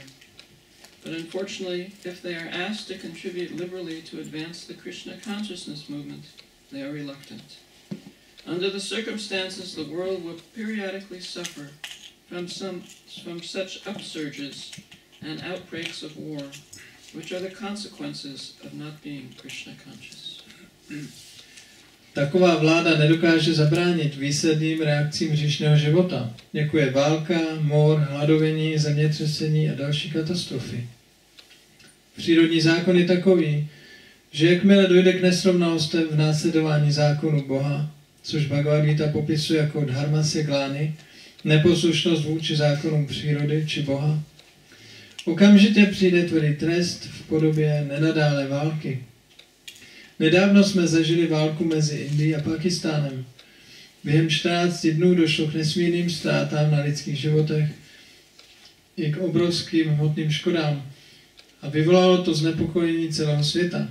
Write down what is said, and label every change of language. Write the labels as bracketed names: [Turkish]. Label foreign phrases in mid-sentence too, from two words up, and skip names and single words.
[English] But unfortunately, if they are asked to contribute liberally to advance the Krishna consciousness movement, they are reluctant. Under the circumstances, the world will periodically suffer from such upsurges and outbreaks of war, which are the consequences of not being Krishna conscious. [Czech] Taková vláda nedokáže zabránit výsledným reakcím hříšného života, jako je válka, mor, hladovění, zemětřesení a další katastrofy. Přírodní zákon je takový, že jakmile dojde k nesrovnalostem v následování zákonu Boha, což Bhagavad Gita popisuje jako [Sanskrit] dharmasya glani, [Czech] neposlušnost vůči zákonům přírody či Boha, okamžitě přijde tvrdý trest v podobě nenadále války. Nedávno jsme zažili válku mezi Indií a Pakistánem. Během 14 dnů došlo k nesmírným ztrátám na lidských životech i k obrovským hmotným škodám a vyvolalo to znepokojení celého světa.